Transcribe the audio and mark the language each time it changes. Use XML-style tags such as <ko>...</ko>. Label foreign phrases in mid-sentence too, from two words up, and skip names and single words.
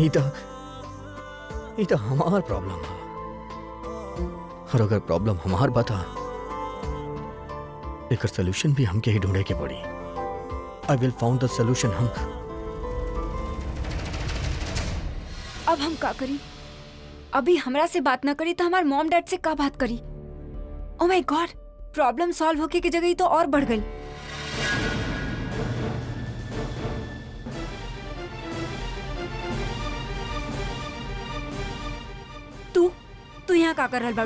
<bho>ई तो हमार प्रॉब्लम है, और अगर प्रॉब्लम हमार बता एकर सोल्यूशन भी हमके ही ढूंढे के पड़ी।</bho> <en>I will found the solution.</en> <bho>अब हम का करी? अभी हमरा से बात ना करी तो हमार</bho> <en>mom dad</en> <bho>से का बात करी?</bho> <en>Oh my God, problem solve</en> <bho>होके की जगह ही तो और बढ़ गई। तू यहाँ का कर रहल बाड़ू?</bho>